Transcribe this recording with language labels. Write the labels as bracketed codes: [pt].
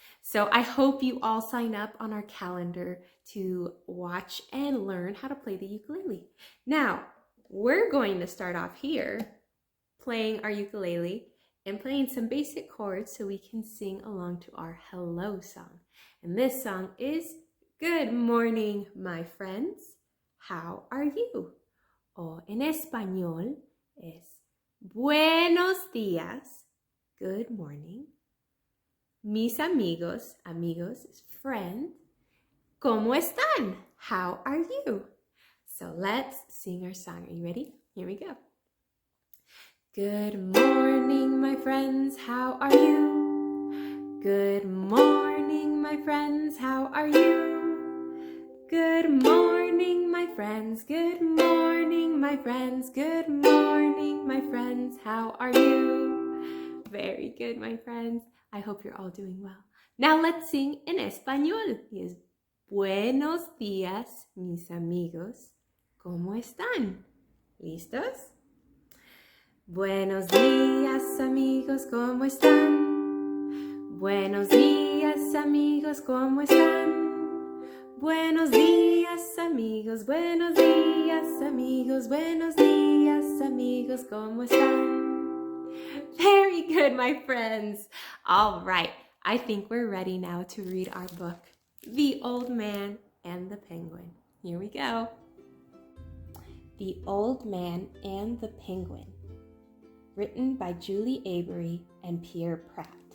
[en] So I hope you all sign up on our calendar to watch and learn how to play the ukulele. Now, we're going to start off here playing our ukulele and playing some basic chords so we can sing along to our hello song. And this song is Good morning, my friends. How are you? [es] O en español es Buenos días. [en] Good morning. [es] Mis amigos, [en] amigos is friend. [es] ¿Cómo están? [en] How are you? So let's sing our song. Are you ready? Here we go. Good morning, my friends. How are you? Good morning, my friends. How are you? Good morning, my friends. Good morning, my friends. Good morning, my friends. How are you? Very good, my friends. I hope you're all doing well. Now let's sing [es] en español. Yes. Buenos días, mis amigos. ¿Cómo están? ¿Listos? Buenos días, amigos. ¿Cómo están? Buenos días, amigos. ¿Cómo están? Buenos días, amigos, buenos días, amigos, buenos días, amigos, ¿cómo están? [en] Very good, my friends. All right, I think we're ready now to read our book, The Old Man and the Penguin. Here we go. The Old Man and the Penguin, written by Julie Avery and Pierre Pratt.